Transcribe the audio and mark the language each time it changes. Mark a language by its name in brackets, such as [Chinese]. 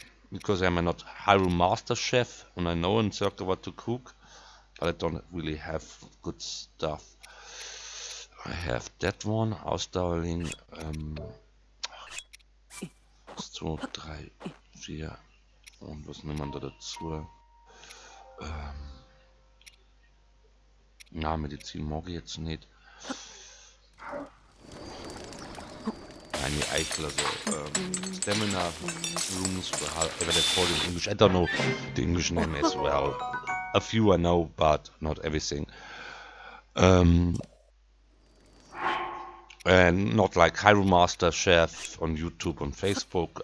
[English] Because I'm not Hyrule Master Chef and I know in circle what to cook, but I don't really have good stuff. I have that one, Ausdauerling, 1, 2, 3, 4, [German] Und was nimmt man da dazu? Na, Medizin mag ich jetzt nicht. Eine Eichel, [English] also Stamina Rooms, whatever they call it in English. I don't know the English name as well. A few I know, but not everything. And not like Hyrule Master Chef on YouTube and Facebook.